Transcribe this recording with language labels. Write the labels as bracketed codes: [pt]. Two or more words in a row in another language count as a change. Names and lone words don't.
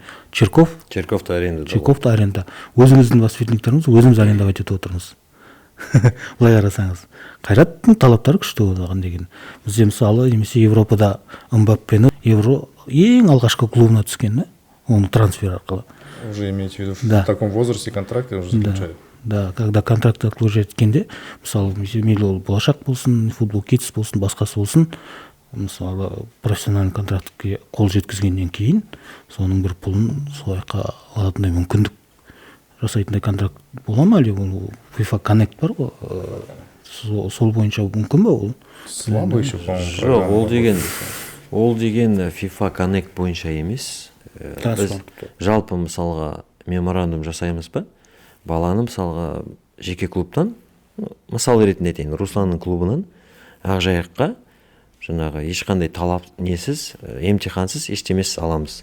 [kk] Черковта арендада. Черковта аренда. Өзіміздің воспитанниктарымыз өзіміз арендовать етіп отырмыз. Былай қарасаңыз, Қайраттың талаптары күшті оған деген. Бізде мысалы немесе Европада Мбаппені Евро ең алғашқы клубына түскен, оны трансфер арқылы. [ru] Уже имеете в виду в таком возрасте контракты уже заключают? Да, когда контракт отложить [kk] еткенде, мысалы мейлі ол болашақ болсын, футбол Kids болсын, басқасы болсын, мысалы профессиональный контрактке қол жеткізгеннен кейін соның бір пұлын сол жаққа алатындай мүмкіндік жасайтындай контракт бола ма, әлде ол FIFA Connect бар ғой, сол бойынша мүмкін ба ол? [ru] Слабо еще, по-моему. [kk] Жоқ, ол деген FIFA Connect бойынша емес. Біз жалпы мысалға меморандум жасаймыз ба, баланы мысалға жеке клубтан, мысал ретінде айтайын, Русланның клубынан Ақжайыққа жаңағы ешқандай талап несіз, емтихансыз, ештемесіз аламыз.